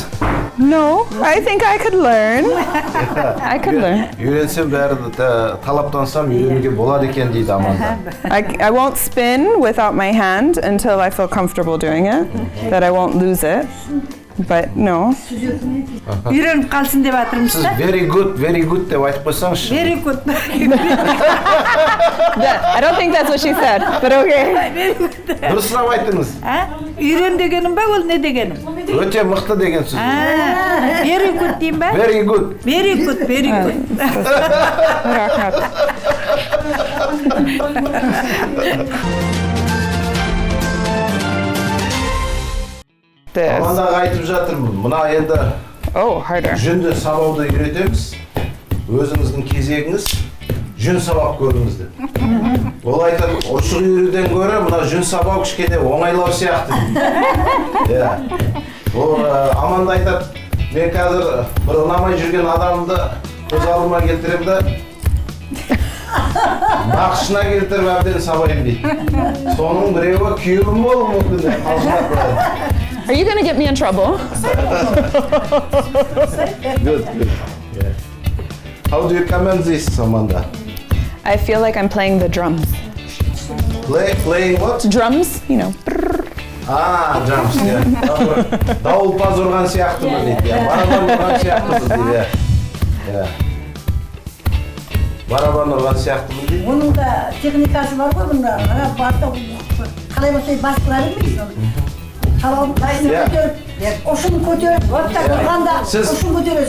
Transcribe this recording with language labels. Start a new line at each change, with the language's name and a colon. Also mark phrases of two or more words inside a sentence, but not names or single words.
English: No, I think I could learn. I could learn.
Kazakh: Үйренсем бәрі талаптансам үйренуге болады екен дейді Аманда.
English: I won't spin without my hand until I feel comfortable doing it, that I won't lose it. But no.
Kazakh: Үйреніп қалсын деп атырмыз Сіз да?
English: very good
Kazakh: деп айтып қойсаңызшы.
English: Very good. I don't think that's what she said, but okay.
Kazakh: Дұрыстап айтыңыз. Үйрен дегенім ба, ол не дегенім? Өте мықты деген сөз.
English: Very good
Kazakh: дейм ба?
English: Very good. Very good.
Kazakh: Амандаға айтып жатырмын. Мына енді жүнді сабауды үйретеміз. Өзіңіздің кезегіңіз жүн сабап көріңіз деп. Ол айтады, ұршық үйреден гөрі мына жүн сабау кішкене оңайлау сияқты. Ол Аманда айтады, мен қазір бір ұнамай жүрген адамды көз алдыма келтірем да нақышына келтіріп әбден сабайын дейді. Соның біреуі күйеуім болуы мүмкін деп қалжыңдап қояды.
English: Are you going to get me in trouble? Good. Yeah. How do you comment this, Amanda? I feel like I'm playing the drums. Playing what? Drums, you know. Drums, yeah.
Kazakh: Дауылпаз ұрған сияқты ма дейді, барабан ұрған сияқты ма дейді. Барабан ұрған сияқты ма дейді. Оның да техникасы бар ғой, бұнда барда қалай болса басқыра бермейсіз. Қалауын қайсını көтеріп, ұшын көтеріп, ұрғанда ұшын көтересіз.